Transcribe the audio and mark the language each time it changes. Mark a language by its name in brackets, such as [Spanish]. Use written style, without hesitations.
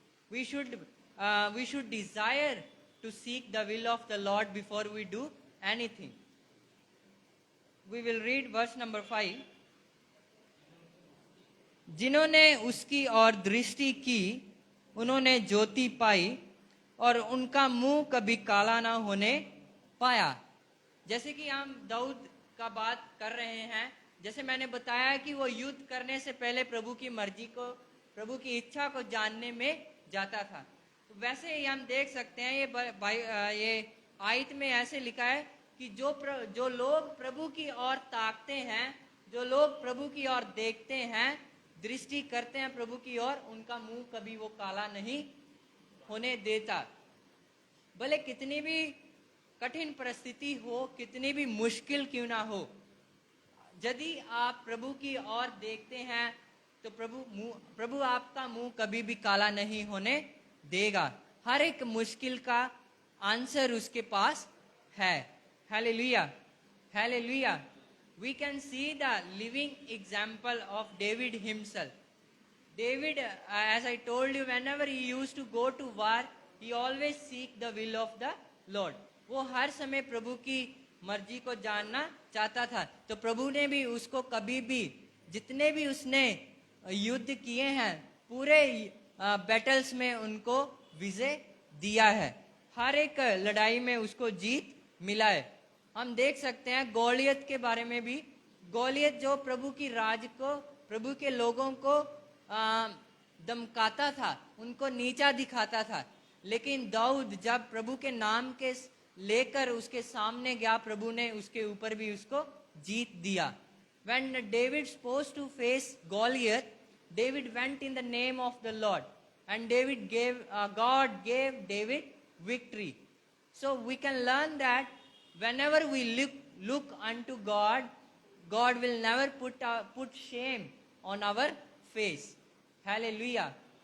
[English] We should desire to seek the will of the Lord before we do anything. We will read verse number 5. [Hindi] जिन्होंने उसकी ओर दृष्टि की उन्होंने ज्योति पाई और उनका मुंह कभी काला ना होने पाया। जैसे कि हम दाऊद का बात कर रहे हैं, जैसे मैंने बताया कि वो युद्ध करने से पहले प्रभु की मर्जी को, प्रभु की इच्छा को जानने में जाता था। तो वैसे ही हम देख सकते हैं ये आयत में ऐसे लिखा है कि जो लोग प्रभु की ओर ताकते हैं, जो लोग प्रभु की ओर देखते हैं, दृष्टि करते हैं प्रभु की ओर, उनका मुंह कभी वो काला नहीं होने देता। भले कितनी भी कठिन परिस्थिति हो, कितनी भी मुश्किल क्यों ना हो, यदि आप प्रभु की ओर देखते हैं तो प्रभु आपका मुंह कभी भी काला नहीं होने देगा। हर एक मुश्किल का आंसर उसके पास है। [English] Hallelujah. Hallelujah. We can see the living example of David himself. David, as I told you, whenever he used to go to war, he always seek the will of the Lord. [Hindi] वो हर समय प्रभु की मर्जी को जानना चाहता था। तो प्रभु ने भी उसको कभी भी, जितने भी उसने युद्ध किए हैं, पूरे बैटल्स में उनको विजय दिया है। हर एक लड़ाई में उसको जीत मिला है। हम देख सकते हैं गोलियत के बारे में भी। गोलियत जो प्रभु की राज को, प्रभु के लोगों को धमकाता था, उनको नीचा दिखाता था, लेकिन दाऊद जब प्रभु के नाम के लेकर उसके सामने गया, प्रभु ने उसके ऊपर भी उसको जीत दिया। [English] When David supposed to face Goliath, David went in the name of the Lord, and God gave David victory. So we can learn that whenever we look unto God, God will never put shame on our face. Hallelujah.